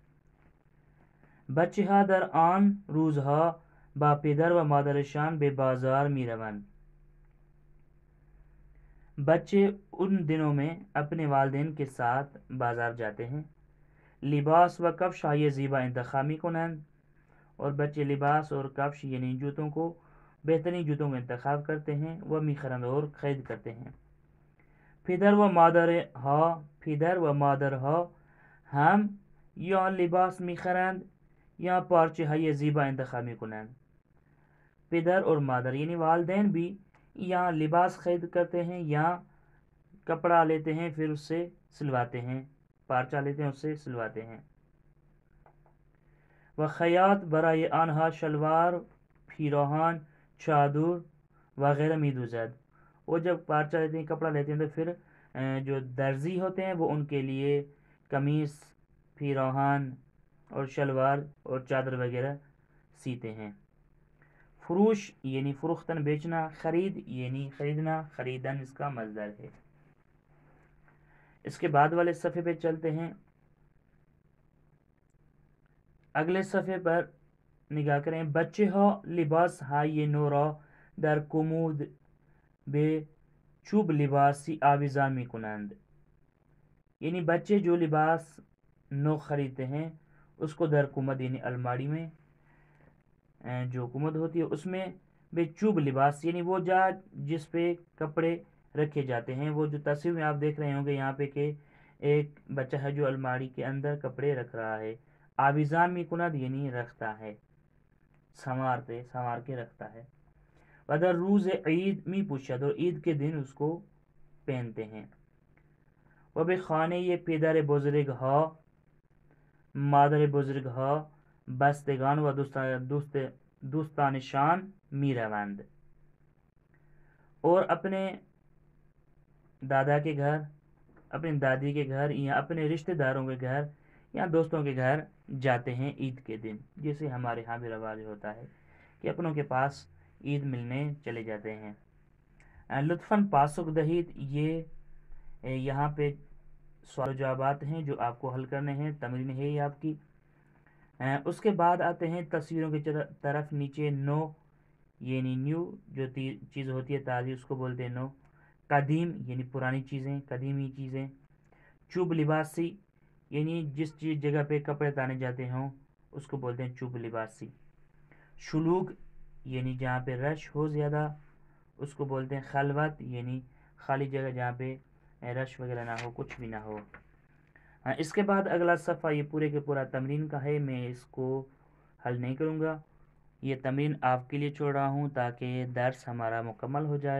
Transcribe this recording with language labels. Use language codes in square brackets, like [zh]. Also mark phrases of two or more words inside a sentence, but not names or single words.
[fa] بچه ها در آن روزها با پدر و مادرشان به بازار می روند۔ [ur] بچے ان دنوں میں اپنے والدین کے ساتھ بازار جاتے ہیں۔ [fa] لباس و کفش های زیبا انتخاب می کنند، [ur] اور بچے لباس اور کفش یعنی جوتوں کو، بہترین جوتوں کو انتخاب کرتے ہیں، وہ [fa] می خرند [ur] اور خرید کرتے ہیں۔ [fa] پدر و مادرها هم یا لباس می خرند یا پارچه های زیبا انتخاب می کنند۔ [ur] پدر اور مادر یعنی والدین بھی یا لباس خرید کرتے ہیں یا کپڑا لیتے ہیں پھر اس سے سلواتے ہیں، پارچہ لیتے ہیں اس سے سلواتے ہیں۔ [fa] و خیاط برای آنها شلوار، پیراہن، چادر وغیرہ می دوزد۔ [ur] وہ جب پارچہ لیتے ہیں، کپڑا لیتے ہیں تو پھر جو درزی ہوتے ہیں وہ ان کے لیے قمیص، پیراہن اور شلوار اور چادر وغیرہ سیتے ہیں۔ فروش یعنی فروختن بیچنا، خرید یعنی خریدنا، خریدن اس کا مصدر ہے۔ اس کے بعد والے صفحے پہ چلتے ہیں۔ اگلے صفحے پر نگاہ کریں۔ [fa] بچه ها لباس های نو را در کمود به چوب لباسی آویزان می کنند، [ur] یعنی بچے جو [fa] لباس نو [ur] خریدتے ہیں اس کو [fa] در کمد [ur] یعنی الماری میں، جو کمد ہوتی ہے اس میں، بے [fa] چوب لباس [ur] یعنی وہ جا جس پہ کپڑے رکھے جاتے ہیں۔ وہ جو تصویر میں آپ دیکھ رہے ہوں گے یہاں پہ کہ ایک بچہ ہے جو الماری کے اندر کپڑے رکھ رہا ہے۔ [fa] آویزان می کند [ur] یعنی رکھتا ہے، سنوار کے رکھتا ہے۔ [fa] و در روز عید می پوشد، [ur] اور عید کے دن اس کو پہنتے ہیں۔ [fa] و به خانه پدر بزرگ ها، مادر بزرگ ها، بستگان و دوستانشان می روند، [ur] اور اپنے دادا کے گھر، اپنی دادی کے گھر یا اپنے رشتہ داروں کے گھر یا دوستوں کے گھر جاتے ہیں عید کے دن، جیسے ہمارے ہاں بھی رواج ہوتا ہے کہ اپنوں کے پاس عید ملنے چلے جاتے ہیں۔ [fa] لطفاً پاسخ دہید، [ur] یہ یہاں پہ سوال و جوابات ہیں جو آپ کو حل کرنے ہیں، تمرین ہے یہ آپ کی۔ اس کے بعد آتے ہیں تصویروں کی طرف۔ نیچے نو یعنی نیو، جو چیز ہوتی ہے تازی اس کو بولتے ہیں نو۔ قدیم یعنی پرانی چیزیں، قدیمی چیزیں۔ [fa] چوب لباسی [ur] یعنی جس جگہ پہ کپڑے تانے جاتے ہوں اس کو بولتے ہیں [fa] چوب لباسی۔ [ur] شلوغ یعنی جہاں پہ رش ہو زیادہ اس کو بولتے ہیں خلوت، یعنی خالی جگہ جہاں پہ رش وغیرہ نہ ہو، کچھ بھی نہ ہو۔ اس کے بعد اگلا صفحہ یہ پورے کے پورا تمرین کا ہے، میں اس کو حل نہیں کروں گا، یہ تمرین آپ کے لیے چھوڑ رہا ہوں تاکہ درس ہمارا مکمل ہو جائے۔